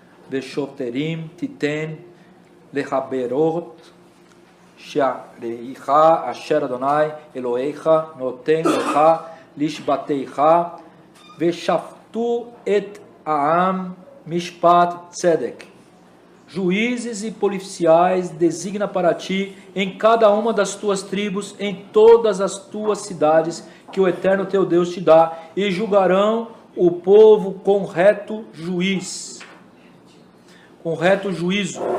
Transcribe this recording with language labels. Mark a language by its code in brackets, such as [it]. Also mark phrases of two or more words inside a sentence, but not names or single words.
[he] ושוטרים תיתן לחברות שעריך אשר אדוני אלוהיך נותן לך לשבטיך ושפטו את העם משפט צדק. [pt] Juízes e policiais designa para ti em cada uma das tuas tribos, em todas as tuas cidades, que o Eterno teu Deus te dá, e julgarão o povo com reto juiz, com reto juízo.